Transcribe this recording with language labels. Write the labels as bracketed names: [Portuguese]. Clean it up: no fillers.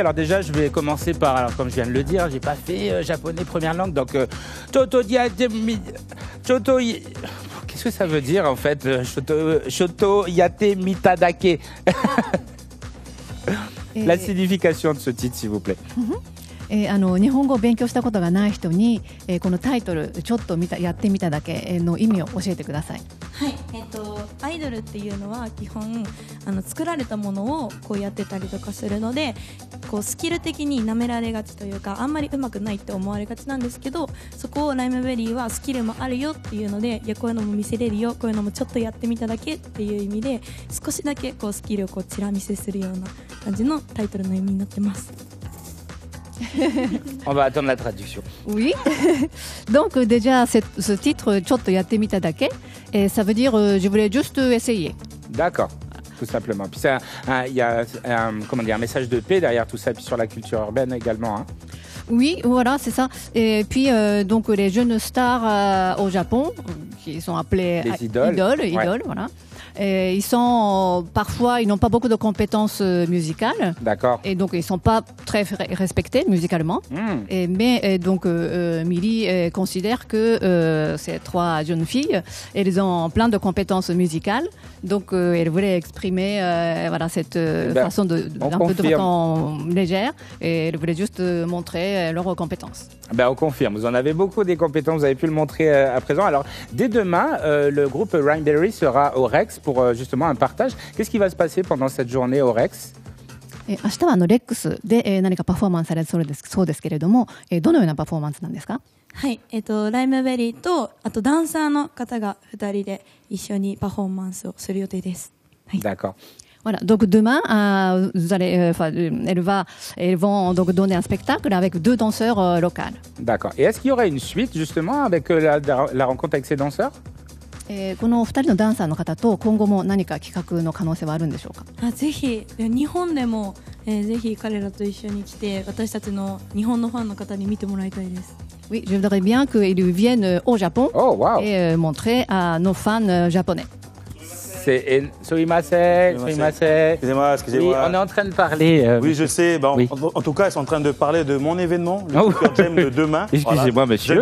[French] Alors déjà, je vais commencer par, alors comme je viens de le dire, j'ai pas fait japonais première langue donc qu'est-ce que ça veut dire en fait Shoto Yate Mitadake. La signification de ce titre, s'il vous plaît. [Japanese] 日本語を勉強したことがない人に、このタイトルちょっとやってみただけの意味を教えてください。はい、アイドルっていうのは基本作られたものをこうやってたりとかするのでこうスキル的に舐められがちというかあんまり上手くないって思われがちなんですけどそこをライムベリーはスキルもあるよっていうのでいやこういうのも見せれるよこういうのもちょっとやってみただけっていう意味で少しだけこうスキルをこうチラ見せするような感じのタイトルの意味になってます。 [French] On va attendre la traduction. Oui. Donc déjà ce titre [Japanese] ちょっとやってみただけ [French] et ça veut dire je voulais juste essayer. D'accord. Tout simplement. Puis il y a un message de paix derrière tout ça, puis sur la culture urbaine également. Hein. Oui, voilà, c'est ça. Et puis donc les jeunes stars au Japon, qui sont appelés les idoles, voilà. Et ils sont parfois, ils n'ont pas beaucoup de compétences musicales. D'accord. Et donc ils sont pas très respectés musicalement. Mais donc Miri considère que ces trois jeunes filles, elles ont plein de compétences musicales. Donc elle voulait exprimer voilà cette façon un peu de façon légère. Et elle voulait juste montrer leurs compétences. Ben on confirme. Vous en avez beaucoup des compétences. Vous avez pu le montrer à présent. Alors dès demain, le groupe Rhineberry sera au Rex pour justement un partage. Qu'est-ce qui va se passer pendant cette journée au Rex? [Japanese] 明日はレックスで何かパフォーマンスされるそうですけれども、どのようなパフォーマンスなんですか？はい、ライムベリーとあとダンサーの方が2人で一緒にパフォーマンスをする予定です。はい。 [French] D'accord. Voilà, donc demain, elles vont donc donner un spectacle avec 2 danseurs locaux. D'accord. Et est-ce qu'il y aurait une suite justement avec la rencontre avec ces danseurs? [Japanese] この2人のダンサーの方と今後も何か企画の可能性はあるんでしょうか？ぜひ日本でも、ぜひ彼らと一緒に来て私たちの日本のファンの方に見てもらいたいです。 [French] Oui, je voudrais bien qu'ils viennent au Japon et montrer à nos fans japonais. Excusez-moi. Oui, on est en train de parler. Oui, je sais. En tout cas, ils sont en train de parler de mon événement, le Super Jam de demain. Excusez-moi, monsieur.